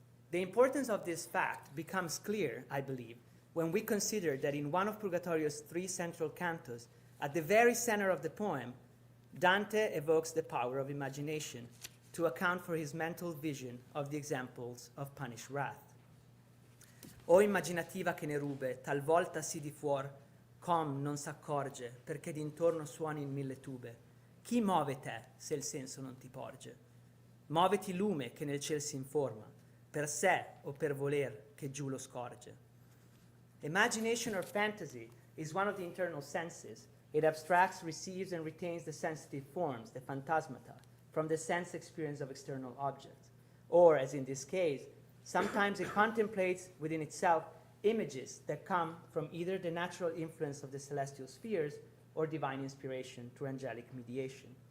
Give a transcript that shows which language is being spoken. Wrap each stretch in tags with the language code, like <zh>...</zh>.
<en>The importance of this fact becomes clear, I believe, when we consider that in one of Purgatorio's 3 central cantos, at the very center of the poem, Dante evokes the power of imagination to account for his mental vision of the examples of punished wrath.</en> <it>O immaginativa che ne rube, talvolta si di fuor, com non s'accorge, perché d'intorno suoni in 1000 tube. Chi muove te, se il senso non ti porge? Muoveti lume che nel ciel si informa, per sé o per voler che giù lo scorge.</it> <en>Imagination or fantasy is one of the internal senses. It abstracts, receives, and retains the sensitive forms, the phantasmata, from the sense experience of external objects. Or, as in this case, sometimes it contemplates within itself images that come from either the natural influence of the celestial spheres or divine inspiration through angelic mediation.</en>